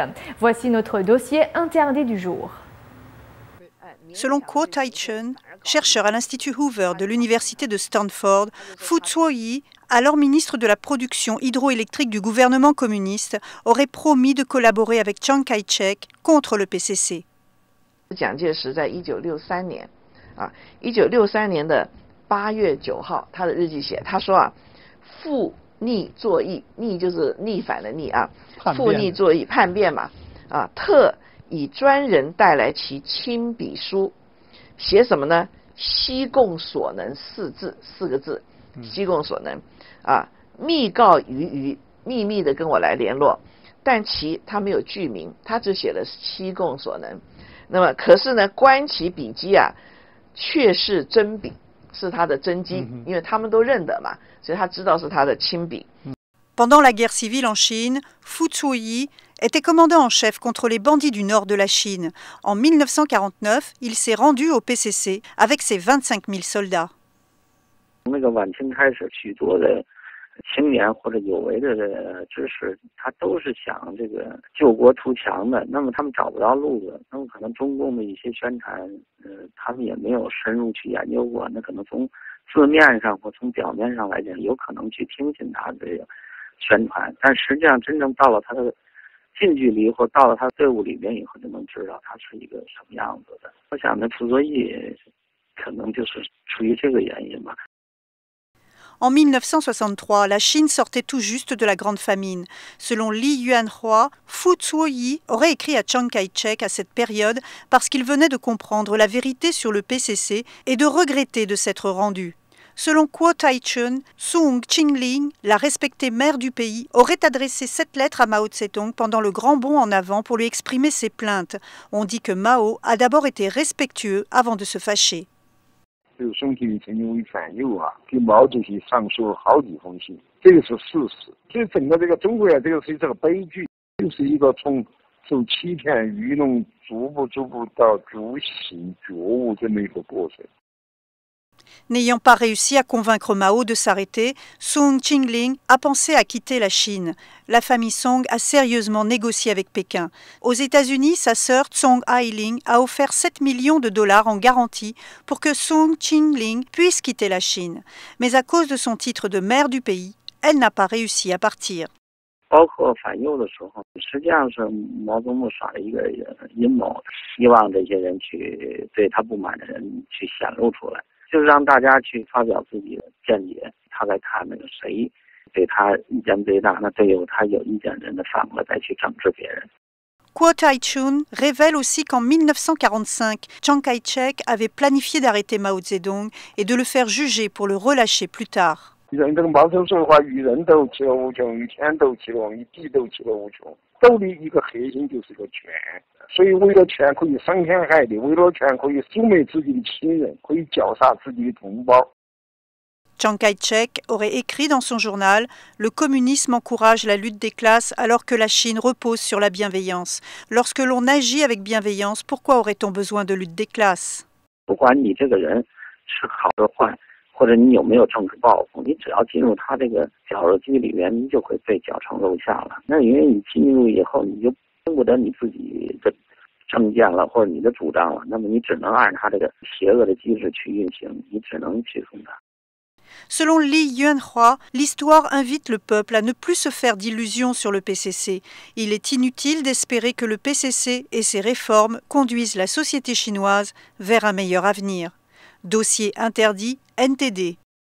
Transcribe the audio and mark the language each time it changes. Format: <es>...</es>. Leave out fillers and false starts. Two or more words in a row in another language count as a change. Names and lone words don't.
<fr>Voici notre dossier interdit du jour. Selon Kuo Tai-chun, chercheur à l'Institut Hoover de l'Université de Stanford, Fu Zuoyi, alors ministre de la production hydroélectrique du gouvernement communiste, aurait promis de collaborer avec Chiang Kai-shek contre le PCC.</fr> <zh>蒋介石在1963年，1963年的8月9号，他的日记写，他说啊，复逆作义，逆就是逆反的逆啊，复逆作义，叛变嘛，啊，特以专人带来其亲笔书，写什么呢？西贡所能四个字，西贡所能啊，密告于秘密的跟我来联络，但他没有具名，他只写了西贡所能。那么可是呢，观其笔迹啊，确是真笔，是他的真迹，因为他们都认得嘛，所以他知道是他的亲笔。</zh> <fr>Pendant la guerre civile en Chine, Fu Zuoyi était commandant en chef contre les bandits du nord de la Chine. En 1949, il s'est rendu au PCC avec ses 25 000 soldats.</fr> <zh>那个晚清开始，许多的青年或者有为的知识，他都是想这个救国图强的。那么他们找不到路子，那么可能中共的一些宣传，他们也没有深入去研究过。那可能从字面上或从表面上来讲，有可能去听信他的这个宣传，但实际上真正到了他的近距离或到了他队伍里面以后，就能知道他是一个什么样子的。我想呢，傅作义可能就是出于这个原因吧。</zh> <fr>En 1963, la Chine sortait tout juste de la Grande Famine. Selon Li Yuanhua, Fu Zuoyi aurait écrit à Chiang Kai-shek à cette période parce qu'il venait de comprendre la vérité sur le PCC et de regretter de s'être rendu. Selon Kuo Tai-chun, Song Qingling, la respectée mère du pays, aurait adressé cette lettre à Mao Tse-tung pendant le grand bond en avant pour lui exprimer ses plaintes. On dit que Mao a d'abord été respectueux avant de se fâcher.</fr> <zh>就是宋庆龄曾经为反右啊，给毛主席上书了好几封信，这个是事实。所以整个这个中国这个是一个悲剧，就是一个从受欺骗愚弄，逐步到觉醒觉悟这么一个过程。</zh> <fr>N'ayant pas réussi à convaincre Mao de s'arrêter, Song Qingling a pensé à quitter la Chine. La famille Song a sérieusement négocié avec Pékin. Aux États-Unis, sa sœur Tsong Hailing a offert 7 millions de dollars en garantie pour que Song Qingling puisse quitter la Chine. Mais à cause de son titre de mère du pays, elle n'a pas réussi à partir.</fr> <zh>包括反右的时候，实际上是毛泽东耍了一个阴谋，希望这些人去对他不满的人去显露出来。就是让大家去发表自己的见解，他来看那个谁对他意见最大，那对有他有意见的人的反过来再去整治别人。</zh> <fr>Kuo Tai-chun révèle aussi qu'en 1945, Chiang Kai-shek avait planifié d'arrêter Mao Zedong et de le faire juger pour le relâcher plus tard.</fr> <zh>人这个毛泽东说话，与人斗其乐无穷，与天斗其乐无穷，与地斗其乐无穷。斗的一个核心就是个权，所以为了权可以伤天害理，为了权可以诛灭自己的亲人，可以绞杀自己的同胞。</zh> <fr>Chiang Kai-shek aurait écrit dans son journal « Le communisme encourage la lutte des classes alors que la Chine repose sur la bienveillance. Lorsque l'on agit avec bienveillance, pourquoi aurait-on besoin de lutte des classes ?»</fr> <zh>不管你这个人是好是坏，或者你有没有政治抱负，你只要进入他这个绞肉机里面，你就会被绞成肉馅了。那因为你进入以后，你就听不得你自己的政见了，或者你的主张了，那么你只能按他这个邪恶的机制去运行，你只能屈从他。</zh> <fr>Selon Li Yuanhua, l'histoire invite le peuple à ne plus se faire d'illusions sur le PCC. Il est inutile d'espérer que le PCC et ses réformes conduisent la société chinoise vers un meilleur avenir. Dossier interdit NTD.</fr>